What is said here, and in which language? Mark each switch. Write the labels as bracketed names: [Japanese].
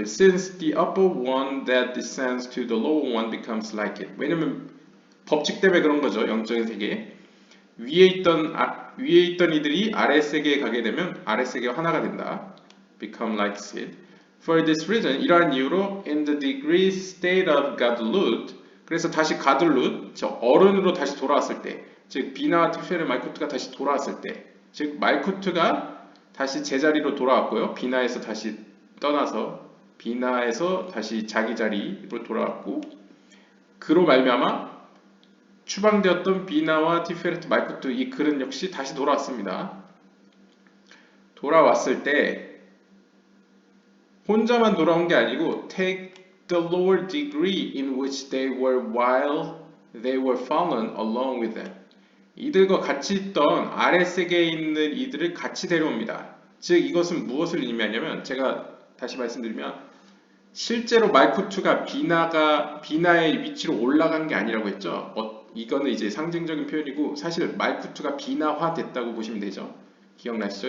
[English] Since the upper one that descends to the lower one becomes like it. [Korean] 왜냐면 법칙 때문에 그런 거죠. 영적인 세계. 위에 있던 이들이 아래 세계에 가게 되면 아래 세계와 하나가 된다. [English] Become like it. For this reason, [Korean] 이러한 이유로 [English] in the degree state of Gadlut, [Korean] 그래서 다시 가들룻, 저 어른으로 다시 돌아왔을 때, 즉 비나와 티페르 말쿠트가 다시 돌아왔을 때, 즉 말쿠트가 다시 제자리로 돌아왔고요. 비나에서 다시 떠나서 비나에서 다시 자기 자리로 돌아왔고, 그로 말미암아 추방되었던 비나와 티페르트 말쿠트 이 글은 역시 다시 돌아왔습니다. 돌아왔을 때 혼자만 돌아온 게 아니고 [English] take the lower degree in which they were while they were fallen along with them. [Korean] 이들과 같이 있던 아래 세계에 있는 이들을 같이 데려옵니다. 즉 이것은 무엇을 의미하냐면 제가 다시 말씀드리면 실제로 말쿠트가 비나의 위치로 올라간 게 아니라고 했죠. 이거는 이제 상징적인 표현이고 사실 말쿠트가 비나화 됐다고 보시면 되죠. 기억나시죠?